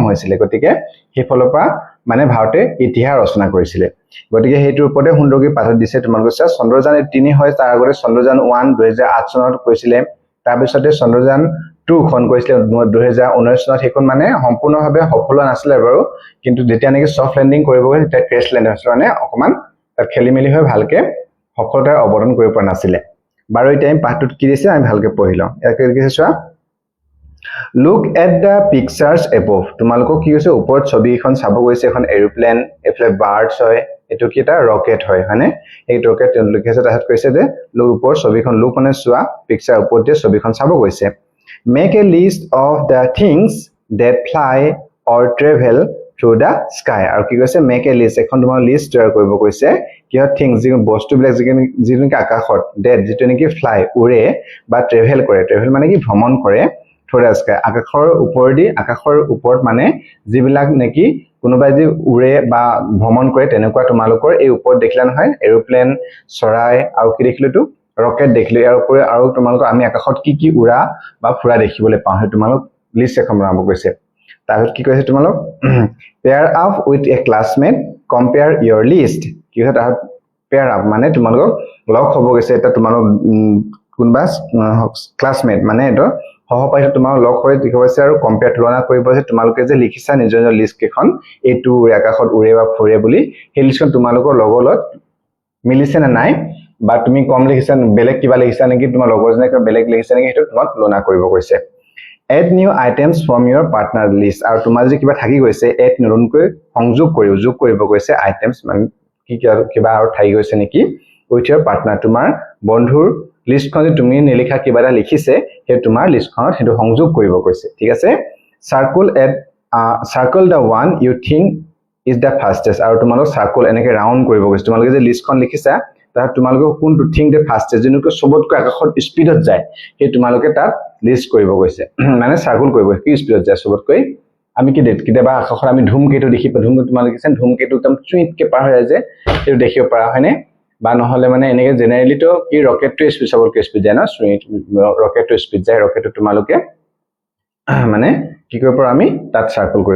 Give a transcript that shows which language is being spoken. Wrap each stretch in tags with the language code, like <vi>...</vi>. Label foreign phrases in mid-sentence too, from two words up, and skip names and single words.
<as>হৈছিল গতিকে সেই ফলৰ পৰা মানে ভাৰতে ইতিহাস ৰচনা কৰিছিল গতিকে হেইটোৰ ওপৰতে সুন্দৰকৈ পাঠ দিছে তোমালোকে চন্দ্ৰযান 3 হয় তাৰ আগতে চন্দ্ৰযান 1 2008 চনত কৈছিল তাৰ পিছতে চন্দ্ৰযান 2 খন কৈছিল 2019 চনত হেখন মানে সম্পূৰ্ণভাৱে সফল নাছিল বাৰু কিন্তু যেতিয়া নেকি</as> <en>soft landing</en> <as>কৰিব গৈ তেতিয়া</as> <en>crash land</en> <as>হৈছিল মানে অকমান তাত খেলিমেলি হৈ ভালকে সফলতাৰে অৱতৰণ কৰিব পৰা নাছিল বাৰু এই টাইম পাঠটোত কি দিছে আমি ভালকে পঢ়িলাম একে কি চোৱা</as> <en>Look at the pictures above</en> <as>তোমালোকক কি কৈছে ওপৰত ছবিখন চাব গৈছে এখন এৰোপ্লেন এফলে বাৰ্ডছ হয় এটো কি এটা ৰকেট হয় মানে এই ৰকেট লিখিছে তাত কৈছে যে লোক ওপৰ ছবিখন লোক মানে চোৱা পিকচাৰ ওপৰত যে ছবিখন চাব গৈছে</as> <en>Make a list of the things that fly or travel through the sky</en> <as>আৰু কি কৈছে</as> <en>make a list</en> <as>এখন তোমাৰ লিষ্ট তৈয়াৰ কৰিব কৈছে কিয় থিংস যি বস্তুবিলাক যিকি আকাশত that যেটো নেকি ফ্লাই উৰে বা ট্ৰেভেল মানে কি ভ্ৰমণ কৰে</as> <en>through the sky</en> <as>আকাশৰ ওপৰত মানে যিবিলাক নেকি কোনোবাই যি উৰে বা ভ্ৰমণ কৰে তেনেকুৱা তোমালোকৰ এই ওপৰত দেখিলা নহয় এৰোপ্লেন চৰাই আৰু কি দেখিলেতো ৰকেট দেখিলে ইয়াৰ উপৰে আৰু তোমালোকৰ আমি আকাশত কি উৰা বা ফুৰা দেখিবলৈ পাওঁ হে তোমালোক লিষ্ট এখন বনাব কৈছে তাৰপিছত কি কৈছে তোমালোক</as> <en>pair up with a classmate compare your list</en> <as>কি হয় তাত pair up মানে তোমালোক লগ হ'ব গৈছে এটা তোমালোক কোনবা ক্লাসমেট মানে এটো সহপাঠী তোমাৰ লগ হৈ দেখুৱাইছে আৰু কম্পেয়াৰ তুলনা কৰিব যে তোমালোকে যে লিখিছা নিজৰ লিষ্ট কেখন এইটো আকাশত উৰে বা ফুৰে বুলি সেই লিষ্টখন তোমালোকৰ লগলত মিলিছে না নাই বা তুমি কম লিখিছা বেলেগ কিবা লিখিছা নেকি তোমাৰ লগৰজনে কিবা বেলেগ লিখিছা নেকি হেতু তোমাক তুলনা কৰিব কৈছে</as> <en>add new items from your partner list</en> <as>আৰু তোমাৰ যে কিবা থাকি গৈছে add নতুনকৈ যোগ কৰিব কৈছে items মানে কি কিবা আৰু থাকি গৈছে নেকি</as> <en>with your partner</en> <as>তোমাৰ বন্ধুৰ লিষ্টখন যে তুমি নিলিখা কিবা এটা লিখিছে হে তোমাৰ লিষ্টখনত হেতু সংযোগ কৰিব কৈছে ঠিক আছে</as> <en>circle the one you think is the fastest</en> <as>আৰু তোমালোক সার্কেল এনেকে ৰাউন্ড কৰিব কৈছে তোমালোকে যে লিষ্টখন লিখিছা তাত তোমালোকে কোনটো থিং</as> <en>the fastest</en> <as>যেনেকৈ সবতকৈ আকাশত স্পিডত যায় হে তোমালোকে তাত লিষ্ট কৰিব কৈছে মানে সার্কেল কৰিব কি স্পিডত যায় সবতকৈ আমি কি কিবা আকাশত আমি ধূমকেতু দেখি ধূমকেতু তোমালোকে লিখিছা ধূমকেতু একদম চুইটকে পাৰ হৈ যায় হেতু দেখিব পাৰা হয়নে বা নহলে মানে এনেকে জেনাৰেলি তো কি ৰকেটটো স্পিড সবতকৈ স্পিড যায় না ৰকেটটো স্পিড যায় ৰকেটটো তোমালোকে মানে কি কৰিব পাৰো আমি তাত সার্কেল কৰিব</as>